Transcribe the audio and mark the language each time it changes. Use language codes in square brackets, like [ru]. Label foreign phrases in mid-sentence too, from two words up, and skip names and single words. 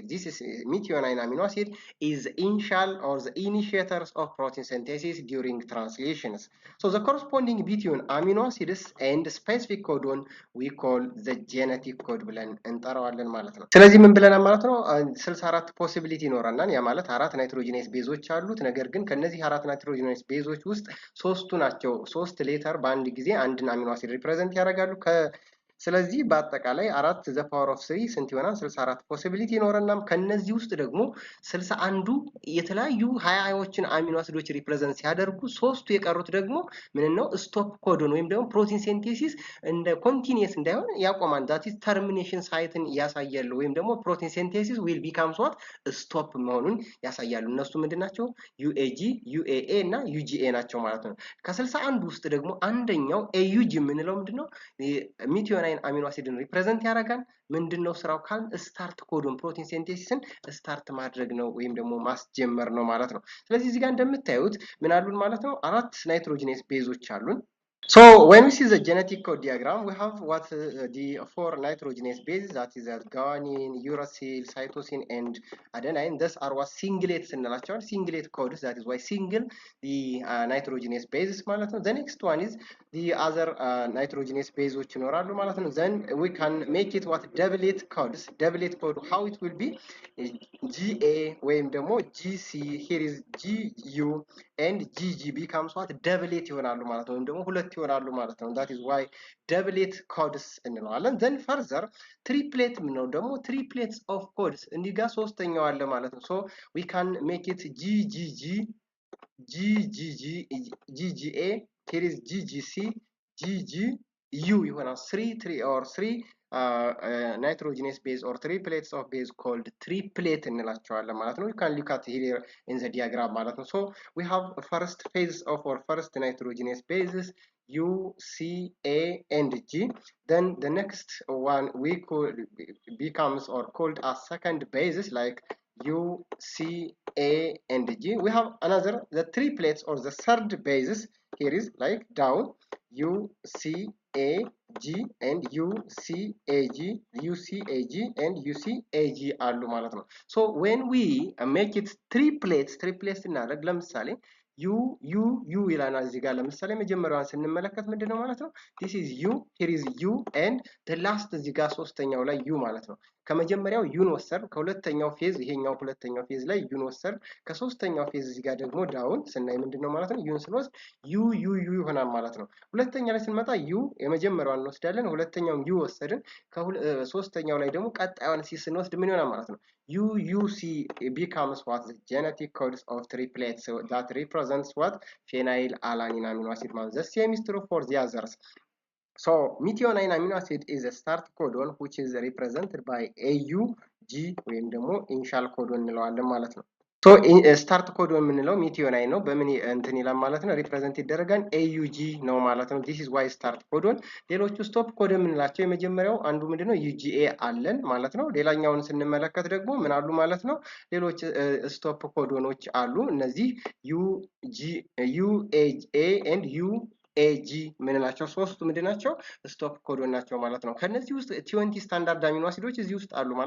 [en] This is methionine amino acid is initial or the initiators of protein synthesis during translations. So the corresponding between amino acids and specific codon we call the genetic code [am] ብለን እንጠራዋለን ማለት ነው። ስለዚህ ምን ብለናል ማለት ነው 64 ፖሲቢሊቲ ይኖራናል። ያ ማለት አራት [en] nitrogenous bases [am] አሉት። ነገር ግን ከነዚህ አራት [en] nitrogenous bases [am] ውስጥ ሶስቱ ናቸው ሶስት ሌተር በአንድ ጊዜ አንድን [en] amino acid represent [am] ያደርጋሉ። ስለዚህ በአጠቃላይ 4 [en] the power of [am] 3 ስንት ይሆናል 64 ፖሲቢሊቲ ይኖረናል። ከነዚህ ውስጥ ደግሞ 61ዱ የተለያዩ 20ዎችን [en] amino acids represent [am] ሲያደርጉ ሶስቱ የቀሩት ደግሞ ምን ነው [en] stop codon [am] ወይም ደግሞ [en] protein synthesis [am] እንደ ኮንቲኒየስ እንዳይሆን ያቆማል። [en] that is termination [am] ሳይትን ያሳያሉ ወይም ደግሞ [en] protein synthesis will becomes what stop [am] መሆኑን ያሳያሉ። እነሱ ምንድናቸው UAG UAA እና UGA ናቸው ማለት ነው። ከ61 ውስጥ ደግሞ አንደኛው AUG የምንለው ምንድነው [en] methionine amino acid represent [am] ያደርጋል። ምንድነው ስራው [en] call start codon protein synthesis start [am] ማድረግ ነው ወይም ደግሞ ማስጀመር ነው ማለት ነው። ስለዚህ እዚህ ጋር እንደምታዩት ምን አሉን ማለት ነው አራት [en] nitrogenous bases [am] አሉን። [en] So when we see the genetic code diagram, we have what the 4 nitrogenous bases, that is guanine, uracil, cytosine, and adenine. These are what singlet እንላቸዋለን singlet codes. That is why single the nitrogenous bases [am] ማለት ነው። [en] The next one is the other nitrogenous bases [am] ይኖራሉ ማለት ነው። [en] Then we can make it what doublet codes. Doublet code how it will be GA [am] ወይም ደግሞ [en] GC. Here is GU and GG becomes what doublet [am] ይሆናሉ ማለት ነው። ወይም ደግሞ ሁለት ይሆናሉ ማለት ነው። [en] that is why doublet codes እንለዋለን። then further triplet [am] ነው ደግሞ [en] triplets of codes [am] እንዲህ ጋር ሶስተኛው አለ ማለት ነው። [en] so we can make it GGG GGG GGA. here is GGC GGU ይሆናል 3 or 3 nitrogenous base or triplets of base called triplet [am] እንላቸዋለን ማለት ነው። [en] you can look at here in the diagram [am] ማለት ነው። [en] so we have first phase of our first nitrogenous bases U, C, A, and G. Then the next one we could becomes or called as second bases like U, C, A, and G. We have another the triplets or the third bases. Here is like down U, C, A, G, and U, C, A, G, U, C, A, G, and U, C, A, G [am] አሉ ማለት ነው። [en] so when we make it triplets [am] እናደርግ ለምሳሌ U ይላናል እዚህ ጋር ለምሳሌ መጀመሪያዋን ስንመለከት ምንድነው ማለት ነው [en] this is U, here is U, and the last [am] እዚህ ጋር ሶስተኛው ላይ U ማለት ነው። ከመጀመሪያው ዩን ወሰድ ከሁለተኛው ፌዝ ይሄኛው ሁለተኛው ፌዝ ላይ ዩን ወሰድ ከሶስተኛው ፌዝ እዚህ ጋር ደግሞ ዳውን ስናይ ምንድነው ማለት ነው ዩን ስንወስድ ዩ ዩ ዩ ይሆናል ማለት ነው። ሁለተኛ ላይ ስንመጣ ዩ የመጀመሪያውን እንወስዳለን ሁለተኛውን ዩ ወሰድን ሶስተኛው ላይ ደግሞ ቀጣዩን ሲ ስንወስድ ምን ይሆናል ማለት ነው [en] UUC becomes what the genetic codes of triplets that represents what phenylalanine amino acid. The same is true for the others. So methionine amino acid is a start codon which is represented by AUG [am] ወይም ደግሞ [en] initial codon [am] እንለዋለን ማለት ነው። [en] so start code [am] የምንለው ሚቲዮናይን ነው። በምን እንትን ይላል ማለት ነው ሪፕሬዘንት ይደረጋል AUG ነው ማለት ነው። [en] this is why start codon። [am] ሌሎቹ [en] stop code [am] የምንላቸው የመጀመሪያው አንዱ ምንድነው UGA አለን ማለት ነው። ሌላኛውን ስንመለከት ደግሞ ምን አሉ ማለት ነው ሌሎች [en] stop codons [am] አሉ። እነዚህ UAA and UAG ምንላቸው ሶስቱ ምንድናቸው [en] stop codon [am] ናቸው ማለት ነው። ከነዚህ ውስጥ 20 [en] standard amino acids [am] እዚህ ውስጥ አሉ ማለት